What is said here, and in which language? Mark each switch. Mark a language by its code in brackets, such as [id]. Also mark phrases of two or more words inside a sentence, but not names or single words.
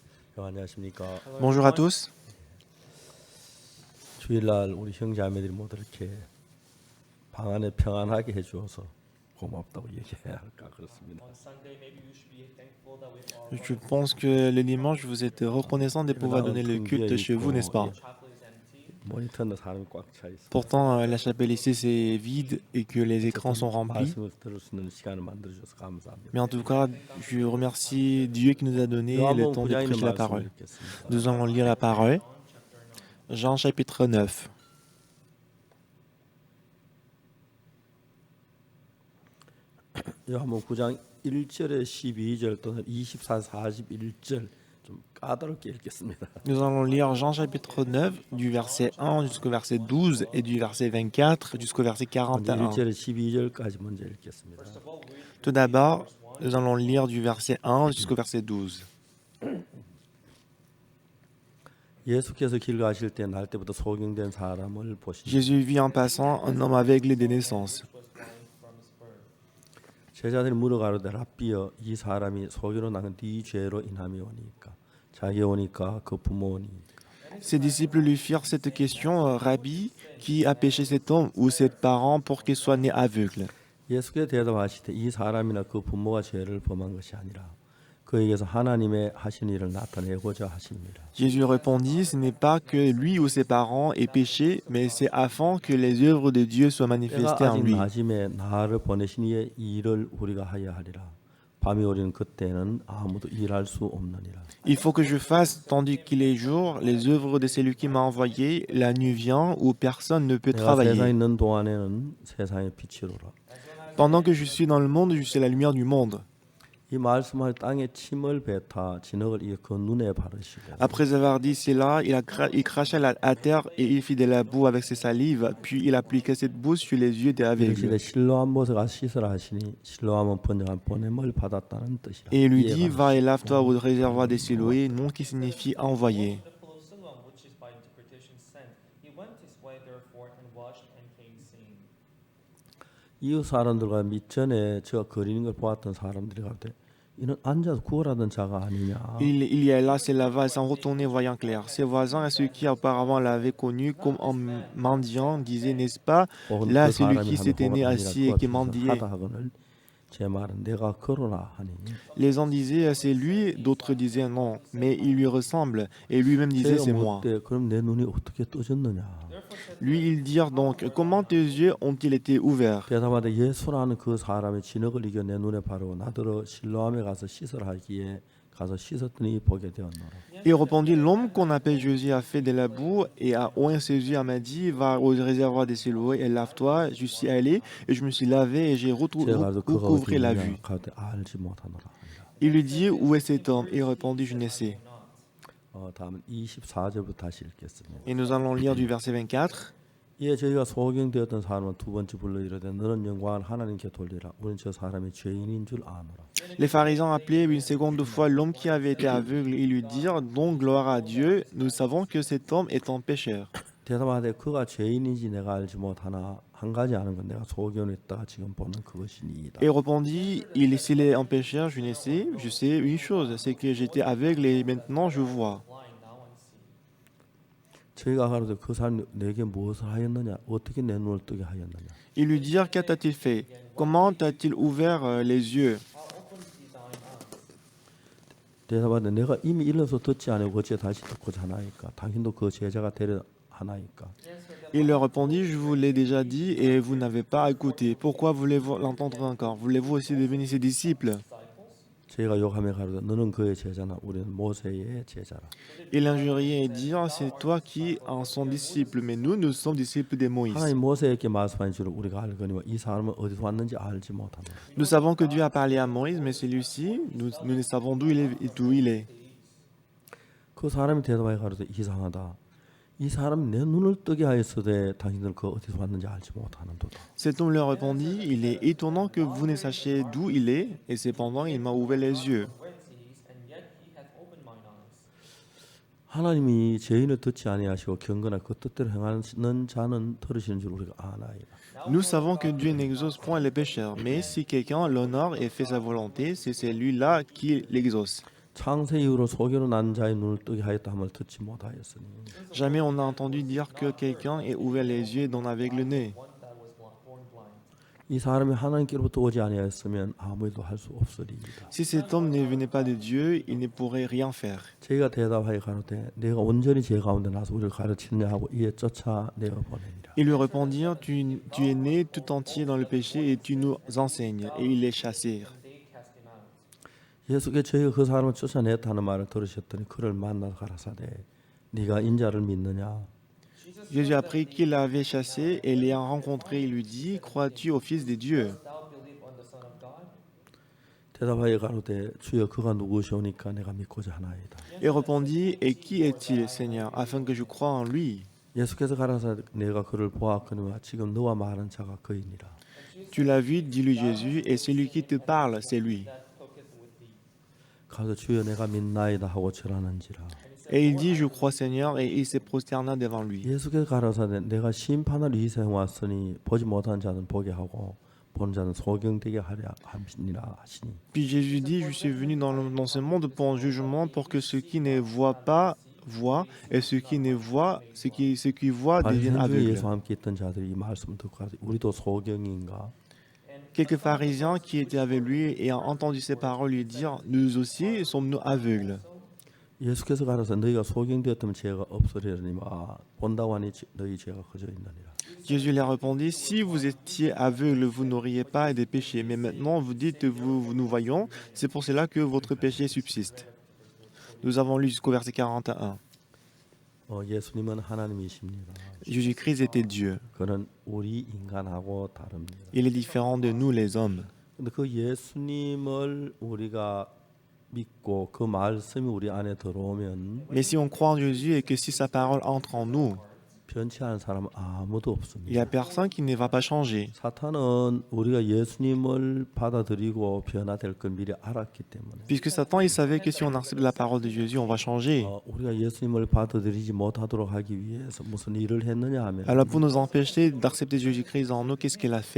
[ko] 안녕하십니까. [fr] Bonjour à tous. [ko] 주일날 우리 형제자매들이 모두 이렇게 방 안에 평안하게 해주어서 고맙다고 얘기해야 할까 그렇습니다. [fr] Je pense que le dimanche, vous êtes reconnaissant de pouvoir donner le culte chez vous, n'est-ce pas? [ko] 모니터는 사람이 꽉 차 있어. [fr] Pourtant, la chapelle ici, c'est vide et que les écrans sont remplis. [ko] 말씀을 들을 수 있는 시간을 만들어 주셔서 감사합니다. [fr] Mais en tout cas, je remercie Dieu qui nous a donné le temps de [ko] 부자인의 [fr] prêcher la [ko] 말씀을 [fr] parole. [ko] 읽겠습니다. [fr] Nous allons lire la parole. Jean chapitre 9. [ko] 요한복음 9장 1절에 12절 또는 24, 41절 좀 까다롭게 읽겠습니다. [fr] Nous allons lire Jean chapitre 9 du verset 1 jusqu'au verset 12 et du verset 24 jusqu'au verset 41. [ko] 1절에 12절까지 먼저 읽겠습니다. [fr] Tout d'abord, nous allons lire du verset 1 jusqu'au verset 12. [ko] 예수께서 길 가실 때 날 때부터 소경된 사람을 보시니 [fr] Jésus vit en passant un homme aveugle de naissance. [ko] 제자들이 물어가로되 랍비여 이 사람이 소경으로 낳은 네 죄로 인함이 오니까 자기 오니까 그 부모 오니까. [fr] Ses disciples lui firent cette question, Rabbi, qui a péché cet homme ou ses parents pour qu'il soit né aveugle? [ko] 예수께서 대답하시되 이 사람이나 그 부모가 죄를 범한 것이 아니라 그에게서 하나님의 하신 일을 나타내고자 하십니다. [fr] Jésus répondit, ce n'est pas que lui ou ses parents aient péché, mais c'est afin que les œuvres de Dieu soient [ko] 때가 [fr] manifestées en [ko] 아직 [fr] lui. [ko] 낮임에 나를 보내신 이의 일을 우리가 하여 하리라. 밤이 오리는 그때는 아무도 일할 수 없느니라. [fr] Il faut que je fasse, tandis qu'il est jour, les œuvres de celui qui m'a envoyé, la nuit vient où personne ne peut [ko] 내가 세상에 [fr] travailler. [ko] 있는 동안에는 세상의 빛이로라. [fr] Pendant que je suis dans le monde, je suis la lumière du monde. [ko] 이 말씀을 땅에 침을 뱉어 진흙을 이어 그 눈에 바르시고 [fr] Après avoir dit cela, il cracha à terre et il fit de la boue avec ses salives, puis il appliqua cette boue sur les yeux des aveugles. [ko] 이르시되 실로암 못에 가서 씻으라 하시니 실로암은 번역한 보냄을 받았다는 뜻이라. [fr] Et il lui dit, [ko] 이해가 [fr] va et lave-toi au réservoir des Siloé, nom qui signifie envoyé. [ko] 이웃 사람들과 밑전에 저 거리는 걸 보았던 사람들이 가되 이는 앉아서 구걸하던 자가 아니냐. [fr] Il y alla, se lava et s'en retournait voyant clair. Ses voisins et ceux qui auparavant l'avaient connu comme un mendiant disaient, n'est-ce pas, [ko] 혹은 [fr] là [ko] 그 [fr] celui [ko] 사람이 [fr] qui [ko] 하는 [fr] s'était né [ko] 혹은 아니라 [fr] assis et [ko] 그와 [fr] qui [ko] 비슷하다 [fr] mendiait. [ko] 하거늘 제 말은 내가 그러나 하니. [fr] Les uns disaient, c'est lui, d'autres disaient, non, mais il lui ressemble. Et lui-même disait, [ko] 제가 [fr] c'est moi. [ko] 묻되 그럼 내 눈이 어떻게 떠졌느냐. [fr] Lui, ils dirent donc, comment tes yeux ont-ils été ouverts? [ko] 대답하되 예수라는 그 사람이 진흙을 이겨 내 눈에 바르고 나더러 실로암에 가서 씻으라 하기에 가서 씻었더니 보게 되었노라. [fr] Il répondit, l'homme qu'on appelle Jésus a fait de la boue et a oint ses yeux, m'a dit, va au réservoir des Siloé et lave-toi. Je suis allé et je me suis lavé et j'ai [ko] 제가 가서 그가 [fr] recouvré la [ko] 어디냐 [fr] vue. [ko] 가되 알지 못하노라. [fr] Il lui dit, où est cet homme? Il répondit, je ne sais. [ko] 다음은 24절부터 다시 읽겠습니다. [fr] Et nous allons lire du verset 24. [ko] 이에 저희가 소경되었던 사람은 두 번째 불러 이르되 너는 영광을 하나님께 돌리라. 우리는 저 사람이 죄인인 줄 아노라. [fr] Les pharisiens appelaient une seconde fois l'homme qui avait été aveugle et lui dirent, donc gloire à Dieu, nous savons que cet homme est un pécheur. [ko] 대답하되 그가 죄인인지 내가 알지 못하나 한 가지 아는 건 내가 소경했다가 지금 보는 그것이니이다. [fr] Et répondit, s'il est un pécheur, je ne sais, je sais une chose, c'est que j'étais aveugle et maintenant je vois. [ko] 저희가 가로되 그 사람이 내게 무엇을 하였느냐 어떻게 내 눈을 뜨게 하였느냐. [fr] Ils lui dirent, qu'a-t-il fait? Comment t'a-t-il ouvert les yeux? [ko] 대답하되 내가 이미 일러서 듣지 않으고 어찌 다시 듣고자 하나이까. 당신도 그 제자가 되려 하나이까. [fr] Il leur répondit, je vous l'ai déjà dit et vous n'avez pas écouté. Pourquoi voulez-vous l'entendre encore? Voulez-vous aussi devenir ses disciples? [ko] 저희가 욕하며 가로되 너는 그의 제자나 우리는 모세의 제자라. [fr] Il l'injuriait et dirent, c'est toi qui en sont disciples, mais nous sommes disciples de Moïse. [ko] 하나님 모세에게 말씀한 줄을 우리가 알거니와 이 사람은 어디서 왔는지 알지 못한다. [fr] Nous savons que Dieu a parlé à Moïse, mais celui-ci, nous ne savons d'où il est. [ko] 그 사람이 대답하여 가로되 이상하다. 이 사람 내 눈을 뜨게 하였으되 당신들 그 어디서 왔는지 알지 못하는도다. [fr] Cet homme leur répondit, il est étonnant que vous ne sachiez d'où il est, et cependant il m'a ouvert les yeux. [ko] 하나님이 죄인을 듣지 아니하시고 경건한 그 뜻대로 행하는 자는 들으시는 줄 우리가 아나이다. [fr] Nous savons que Dieu n'exauce point les pécheurs, mais si quelqu'un l'honore et fait sa volonté, c'est celui-là qui l'exauce. [ko] 창세 이후로 소견으로 난 자의 눈을 뜨게 하였다 함을 듣지 못하였으니 [fr] Jamais on a entendu dire que quelqu'un ait ouvert les yeux d'un aveugle-né. [ko] 이 사람이 하나님께로부터 오지 아니하였으면 아무 일도 할 수 없으리이다. [fr] Si cet homme ne venait pas de Dieu, il ne pourrait rien faire. [ko] 저희가 대답하여 가로되 내가 온전히 제 가운데 나서 우리를 가르치느냐 하고 이에 쫓아 내어 보내니라. [fr] Ils lui répondirent, tu es né tout entier dans le péché et tu nous enseignes. Et ils les chassèrent. [ko] 예수께 저희가 그 사람을 쫓아냈다는 말을 들으셨더니 그를 만나서 가라사대 네가 인자를 믿느냐. [fr] Jésus apprit qu'il l'avait chassé et l'ayant rencontré, il lui dit, crois-tu au Fils de Dieu? [ko] 대답하여 가로되 주여 그가 누구시오니까 내가 믿고자 하나이다. [fr] Et répondit, et qui est-il, Seigneur, afin que je croie en lui? [ko] 예수께서 가라사대 내가 그를 보았거니와 지금 너와 말하는 자가 그이니라. [fr] Tu l'as vu, dit-lui Jésus, et celui qui te parle, c'est lui. [ko] 가서 주여 내가 믿나이다 하고 절하는지라. [fr] Et il dit, je crois, Seigneur, et il se prosterna devant lui. [ko] 예수께서 가라사대 내가 심판을 이세 왔으니 보지 못한 자는 보게 하고 보는 자는 소경되게 하려 함이니라 하시니. [fr] Puis Jésus dit, je suis venu dans ce monde pour un jugement, pour que ceux qui ne voient pas voient, et ceux qui ne voient, ceux qui voient deviennent [ko] 바리새인 중에 [fr] aveugles. [ko] 예수 함께 있던 자들이 이 말씀을 듣고 가로되 우리도 소경인가. [fr] Quelques pharisiens qui étaient avec lui et ayant entendu ces paroles lui dire, nous aussi sommes-nous aveugles? [ko] 예수께서 가라사 너희가 소경되었다면 죄가 없으리니와 본다고 하니 너희 죄가 커져 있느니라. [fr] Jésus leur répondit, si vous étiez aveugles, vous n'auriez pas des péchés. Mais maintenant, vous dites, nous voyons, c'est pour cela que votre péché subsiste. Nous avons lu jusqu'au verset 41. [ko] 예수님은 하나님이십니다. [fr] Jésus-Christ était Dieu. [ko] 그는 우리 인간하고 다릅니다. [fr] Il est différent de nous, les hommes. [ko] 근데 그 예수님을 우리가 믿고 그 말씀이 우리 안에 들어오면 [fr] Mais si on croit en Jésus et que si sa parole entre en nous, [ko] 변치 않은 사람은 아무도 [fr] il n'y a [ko] 없습니다. [fr] personne qui ne va pas changer. [ko] 사탄은 우리가 예수님을 받아들이고 변화될 걸 미리 알았기 때문에 [fr] Puisque Satan, il savait que si on accepte la parole de Jésus, on va changer. [ko] 우리가 예수님을 받아들이지 못하도록 하기 위해서 무슨 일을 했느냐 하면 [fr] Alors pour nous empêcher d'accepter Jésus-Christ en nous, qu'est-ce qu'il a fait?